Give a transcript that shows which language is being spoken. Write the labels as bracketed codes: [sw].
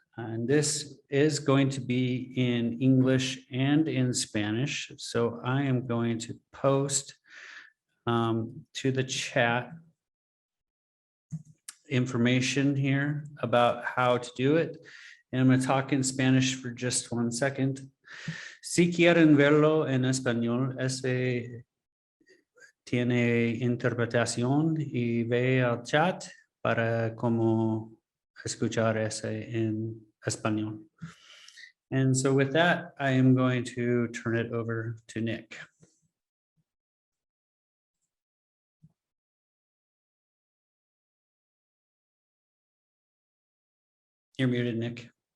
[en] And this is going to be in English and in Spanish, so I am going to post to the chat information here about how to do it. And I'm going to talk in Spanish for just 1 second. [es] Si quieren verlo en español, ese tiene interpretación y ve al chat para como escuchar ese en español. [en] And so with that, I am going to turn it over to Nick. You're muted, Nick.